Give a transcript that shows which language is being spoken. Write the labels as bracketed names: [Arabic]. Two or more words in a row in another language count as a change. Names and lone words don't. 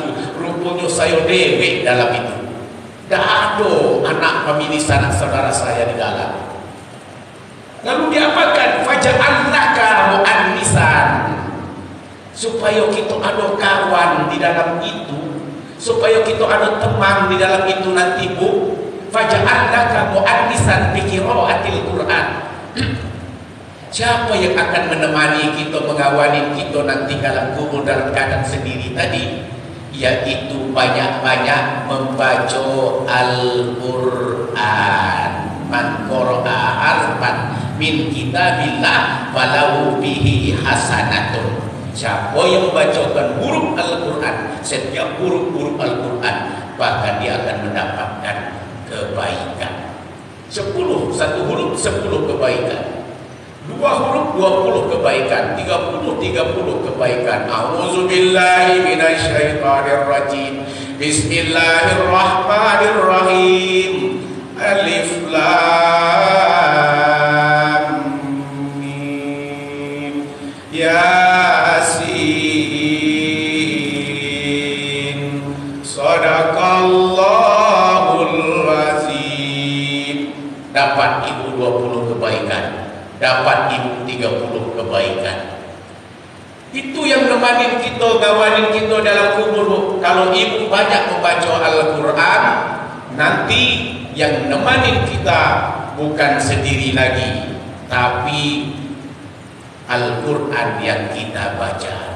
[Indonesian] Rupanya saya dewe dalam itu. Tak ada anak famili sanak saudara saya di dalam. Lalu diapakan? [Arabic] فجعلك مؤنسا. [Indonesian] Supaya kita ada kawan di dalam itu, supaya kita ada teman di dalam itu nanti bu. [Arabic] فجعلك مؤنسا بقراءة القرآن. [Indonesian] Siapa yang akan menemani kita, mengawani kita nanti dalam kubur dalam keadaan sendiri tadi? Yaitu banyak-banyak membaca Al-Quran. [Arabic] من قرأ حرفا من كتاب الله فله به حسنة. [Indonesian] Siapa yang membacakan huruf Al-Quran, setiap huruf-huruf Al-Quran, bahkan dia akan mendapatkan kebaikan. 10, satu huruf 10 kebaikan, 2 huruf 20 kebaikan, 30 kebaikan. [Arabic] أعوذ بالله من الشيطان الرجيم. بسم الله الرحمن الرحيم. ألف لام ميم. Yasin. صدق الله العظيم. [Indonesian] Dapat ibu 20 kebaikan, dapat ibu 30 kebaikan. Itu yang nemanin kita, ngawanin kita dalam kubur. Kalau ibu banyak membaca Al-Quran, nanti yang nemanin kita bukan sendiri lagi, tapi Al-Quran yang kita baca.